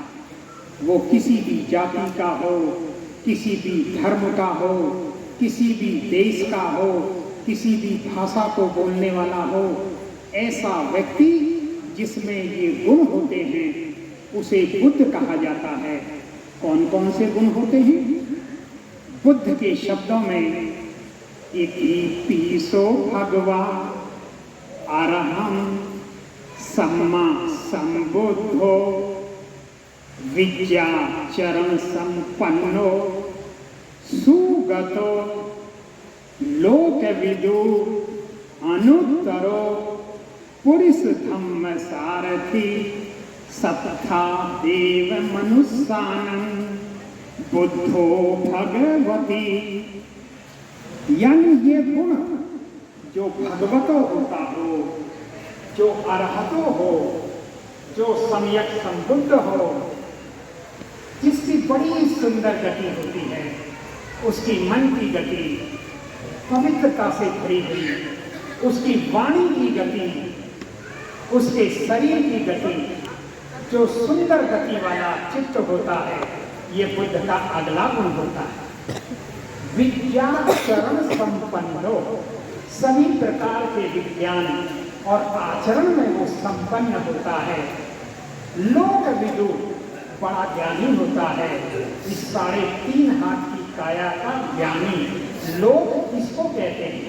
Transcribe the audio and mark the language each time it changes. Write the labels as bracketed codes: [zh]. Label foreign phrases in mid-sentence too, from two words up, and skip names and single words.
[hi] वो किसी भी जाति का हो, किसी भी धर्म का हो, किसी भी देश का हो, किसी भी भाषा को बोलने वाला हो, ऐसा व्यक्ति जिसमें ये गुण होते हैं उसे बुद्ध कहा जाता है। कौन कौन से गुण होते हैं? बुद्ध के शब्दों में [pi] इति पीसो भगवा अरहं सम्मा संबुद्धो विद्याचरण संपन्नो सुगतो लोकविदु अनुत्तरो पुरुष धम्म सारथी सत्था देव मनुष्यानं बुद्धो भगवती। [hi] यानी ये गुण जो भगवतो होता हो, जो अरहतो हो, जो सम्यक संबुद्ध हो, जिसकी बड़ी सुंदर गति होती है, उसकी मन की गति पवित्रता से भरी हुई, उसकी वाणी की गति, उसके शरीर की गति, जो सुंदर गति वाला चित्त होता है, ये बुद्ध का अगला गुण होता है। [pi] विद्याचरण संपन्नो, [hi] सभी प्रकार के विज्ञान और आचरण में वो संपन्न होता है। लोकविदु, बड़ा ज्ञानी होता है। इस 3.5 हाथ की काया का ज्ञानी, लोक इसको कहते हैं।